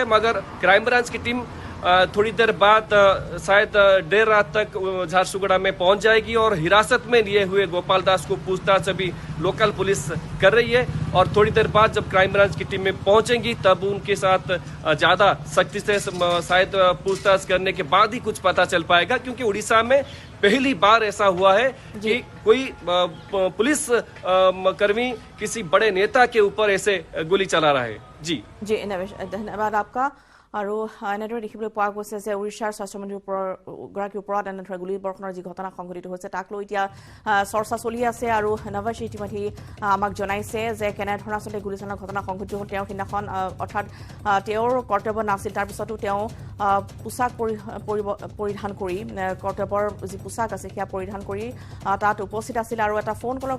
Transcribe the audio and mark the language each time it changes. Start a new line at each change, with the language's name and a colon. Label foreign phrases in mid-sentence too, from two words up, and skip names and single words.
Hindi: मगर क्राइम ब्रांच की टीम थोड़ी देर बाद शायद देर रात तक झारसुगुड़ा में पहुंच जाएगी और हिरासत में लिए हुए गोपाल दास को पूछताछ अभी लोकल पुलिस कर रही है और थोड़ी देर बाद जब क्राइम ब्रांच की टीमें पहुंचेंगी तब उनके साथ ज़्यादा सख्ती से शायद पूछताछ करने के बाद ही कुछ पता चल पाएगा क्योंकि उड़ीसा में पहली बार ऐसा हुआ है कि कोई पुलिस कर्मी किसी बड़े नेता के ऊपर ऐसे गोली चला रहा है। जी नवेश धन्यवाद आपका।
Assamese: আৰু এনেদৰে দেখিবলৈ পোৱা গৈছে যে উৰিষ্যাৰ স্বাস্থ্যমন্ত্ৰীগৰাকীৰ ওপৰত এনেদৰে গুলীবৰ্ষণৰ যি ঘটনা সংঘটিত হৈছে তাক লৈ এতিয়া চৰ্চা চলি আছে আৰু নৱাজে ইতিমধ্যে আমাক জনাইছে যে কেনেধৰণৰ আচলতে গুলীচালনাৰ ঘটনা সংঘটিত হ'ল তেওঁ সিদিনাখন অৰ্থাৎ তেওঁৰ কৰ্তব্য নাছিল তাৰপিছতো তেওঁ পোছাক পৰিধান কৰি কৰ্তব্যৰ যি পোছাক আছে সেয়া পৰিধান কৰি তাত উপস্থিত আছিল আৰু এটা ফোন কলৰ